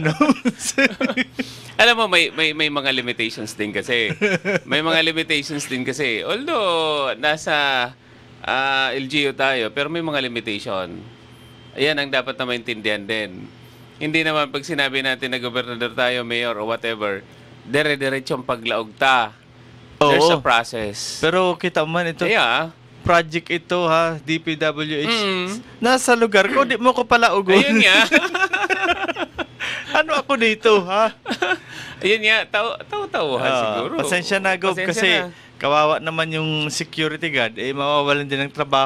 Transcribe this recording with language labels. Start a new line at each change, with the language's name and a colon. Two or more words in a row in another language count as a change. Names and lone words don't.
Filipino: Alam mo, may mga limitations din kasi. Although, nasa LGU tayo, pero may mga limitation. Ayan ang dapat na maintindihan din. Hindi naman pag sinabi natin na gobernador tayo, mayor,
English: or whatever,
Bikol: dire-diretsong paglaog ta.
English: There's a process.
Filipino: Pero kita mo man ito. Project ito DPWH. Nasa lugar ko, di mo ko pala ugon. Ayun nga. Ano ako dito, Ayun nga, tawa siguro. Pasensya na, Gob, kasi kawawa naman yung security guard, mawawalan din ng trabaho